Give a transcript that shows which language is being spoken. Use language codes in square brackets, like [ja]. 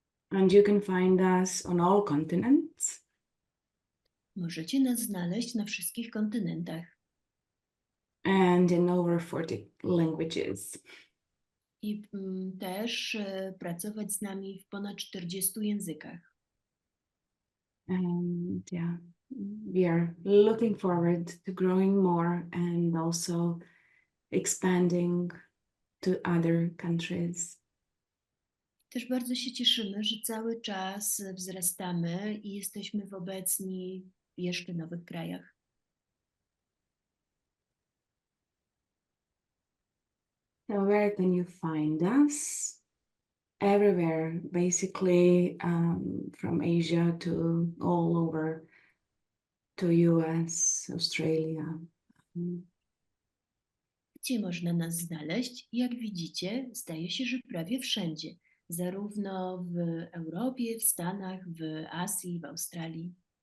[en] And you can find us on all continents. [pl] Możecie nas znaleźć na wszystkich kontynentach [en] And in over 40 languages. [pl] i też pracować z nami w ponad 40 językach. [en] And yeah, we are looking forward to growing more and also expanding to other countries. [pl] Też bardzo się cieszymy, że cały czas wzrastamy i jesteśmy obecni w jeszcze nowych krajach. [en] So where can you find us? Everywhere, basically, from Asia to all over to US, Australia. [pl] Gdzie można nas znaleźć? Jak widzicie, zdaje się, że prawie wszędzie. Zarówno w Europie, w Stanach, w Azji, w Australii.